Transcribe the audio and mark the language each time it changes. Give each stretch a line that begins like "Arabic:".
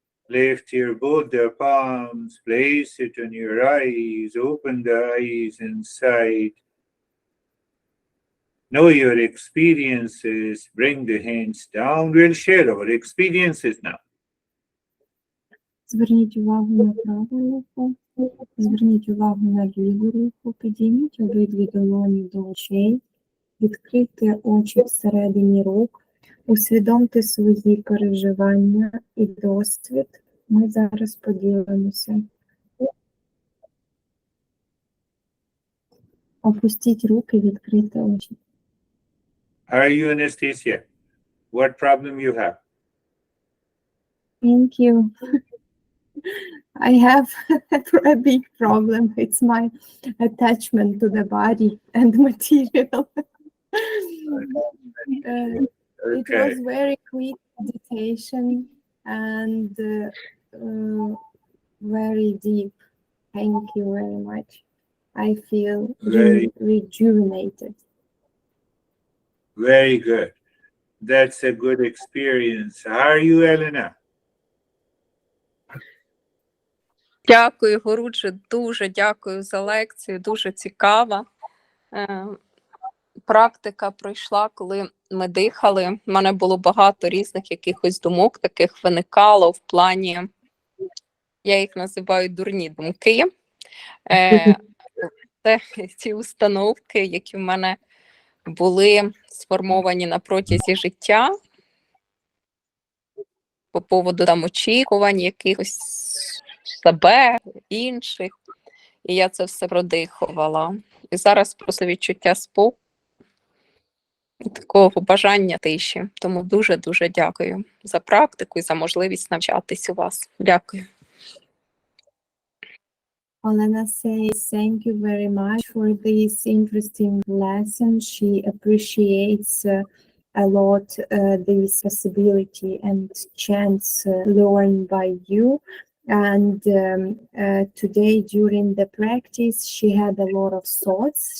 English: Lift your both the palms, place it on your eyes, open the eyes inside. Know your experiences, bring the hands down. We'll share our experiences now.
Ukrainian: Зверніть увагу на праву руку, зверніть увагу на ліву руку, підійміть обидві долоні до очей, відкрийте очі всередині рук, усвідомте свої переживання і досвід. Ми зараз поділимося. Опустіть руки, відкрийте очі.
English: Are you Anastasia? What problem you have? Thank you. I have a big problem. It's my attachment to the body and material. It was Okay. very quick meditation and very deep. Thank you very much. I feel Very, rejuvenated. very good. That's a good experience. How are you, Elena?
Ukrainian: Дякую, Горудже, дуже дякую за лекцію, дуже цікава. Практика пройшла, коли ми дихали. У мене було багато різних якихось думок, таких виникало в плані, я їх називаю дурні думки. Це ці установки, які в мене були сформовані на протязі життя по поводу там очікувань якихось себе, інших. І я це все продихувала. І зараз просто відчуття спокою, такого бажання тиші. Тому дуже-дуже дякую за практику і за можливість навчатись у вас. Дякую.
English: Olena says thank you very much for this interesting lesson. She appreciates a lot this possibility and chance learned by you. And today during the practice, she had a lot of thoughts.